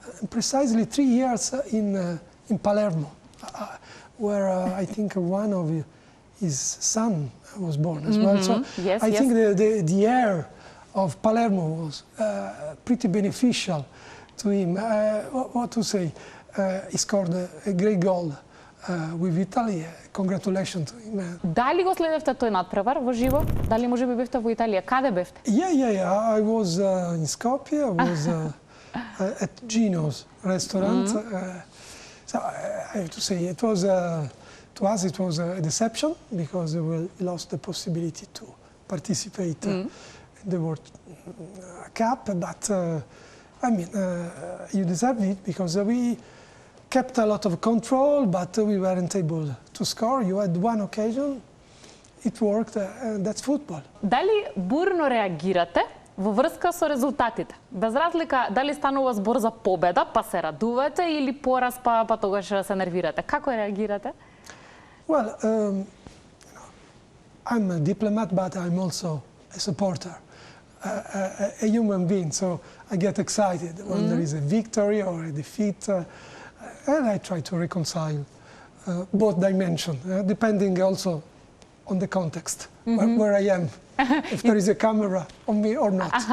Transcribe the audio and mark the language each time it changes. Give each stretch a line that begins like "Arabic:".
English: Precisely 3 years in Palermo, where I think one of his son was born as well. So I think the air of Palermo was pretty beneficial to him. What to say? He scored a great goal with Italy. Congratulations to him.
Macedonian: Дали го следевте тој натпревар во живо? Дали можеби бевте во Италија? Каде бевте?
English: Yeah. I was in Skopje. I was at Gino's restaurant. So I have to say, it was to us it was a deception because we lost the possibility to participate in the World Cup. But I mean, you deserve it because we kept a lot of control, but we weren't able to score. You had one occasion, it worked, and that's football.
Macedonian: Дали бурно реагирате во врска со резултатите? Без разлика дали станува збор за победа, па се радувате, или пораз, па тогаш се нервирате. Како реагирате?
English: Well, I'm a diplomat, but I'm also a supporter, a human being. So I get excited when there is a victory or a defeat. And I try to reconcile both dimensions, depending also on the context, where I am, if there is a camera on me or not.